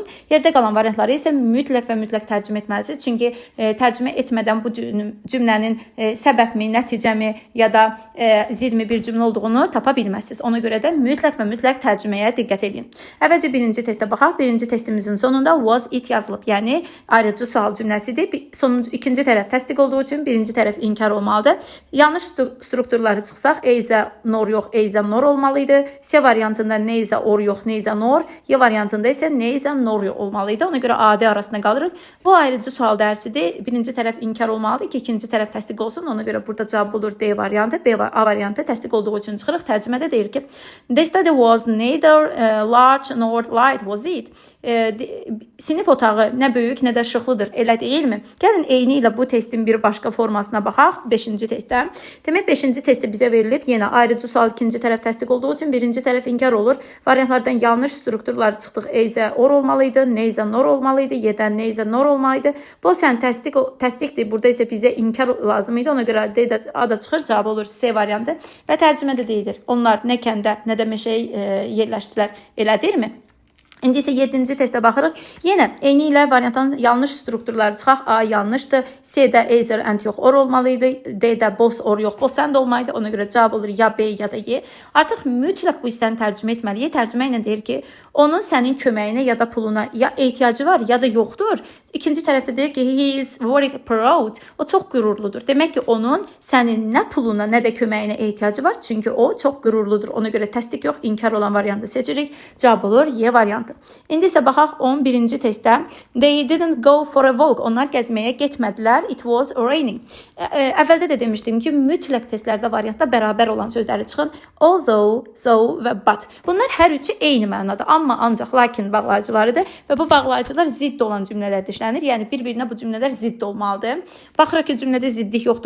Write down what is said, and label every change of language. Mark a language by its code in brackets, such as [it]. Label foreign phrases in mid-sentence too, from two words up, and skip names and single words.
[az] Yerdə qalan variantları isə mütləq və mütləq tərcümə etməlisiniz. Çünki tərcümə etmədən bu cümlənin səbəbmi, nəticəmi ya da zidmi bir cümlə olduğunu tapa bilməzsiniz. Ona görə də mütləq və mütləq tərcüməyə diqqət edin. Əvvəlcə birinci testə baxaq. Birinci testimizin sonunda [en] was it [az] yazılıb. Yəni ayrıcı sual cümləsidir. Sonuncu ikinci tərəf təsdiq olduğu üçün birinci tərəf inkar olmalıdır. Yanlış strukturları çıxsaq, [en] either nor [az] yox, [en] either nor [az] olmalıydı. C variantında [en] neither or [az] yox, [en] neither nor. [az] Y variantında isə [en] neither nor [az] olmalıydı. Ona görə AD arasında qalırıq. Bu ayrıcı sual dərsidir. Birinci tərəf inkar olmalıdır ki, ikinci tərəf təsdiq olsun. Ona görə burada cavab olur D variantı. A variantı təsdiq olduğu üçün çıxırıq. Tərcümədə deyir ki, [en] the study was neither large nor light, was it? [az] Sinif otağı nə böyük, nə də işıqlıdır. Elə deyilmi? Gəlin eyni ilə bu testin bir başqa formasına baxaq. 5-ci testdə. Demək, 5-ci testdə bizə verilib. Yenə ayrıcı sual ikinci tərəf təsdiq olduğu üçün birinci tərəf inkar olur. Variantlardan yanlış strukturları çıxdıq. [en] Either or [az] olmalıydı, [en] neither nor [az] olmalıydı, yedən [en] neither nor [az] olmalıydı. Bu sən təsdiqdir. Burada isə bizə inkar lazım idi. Ona görə D də A da çıxır. Cavab olur C variantı. Və tərcümədə deyilir. Onlar nə kəndə, nə də meşəyə yerləşdilər. Elədirmi? İndi isə 7-ci testə baxırıq. Yenə eyni ilə variantdan yanlış strukturları çıxaq. A yanlışdır. C-də [en] either and [az] yox or olmalıydı. D-də [en] both or [az] yox [en] both and [az] olmalıydı. Ona görə cavab olur ya B ya da Y. Artıq mütləq bu hissəni tərcümə etməliyik. Tərcümə ilə deyir ki, onun sənin köməyinə ya da puluna ya ehtiyacı var ya da yoxdur. İkinci tərəfdə deyir ki, [en] he is very proud. [az] O çox qürurludur. Demək ki, onun sənin nə puluna, nə də köməyinə ehtiyacı var. Çünki o çox qürurludur. Ona görə təsdiq yox, inkar olan variantı seçirik. Cavab olur Y variantı. İndi isə baxaq 11-ci testdə. [en] They didn't go for a walk. [az] Onlar gəzməyə getmədilər. [en] It was raining. [az] Əvvəldə də demişdim ki, mütləq testlərdə variantda bərabər olan sözləri çıxın. Although, so və but. Bunlar hər üçü eyni mənada. Amma ancaq lakin bağlayıcılarıdır və bu bağlayıcılar zidd olan cümlələrdə işlənir. Yəni bir-birinə bu cümlələr zidd olmalıdır. Baxırıq ki, cümlədə ziddlik yoxdur.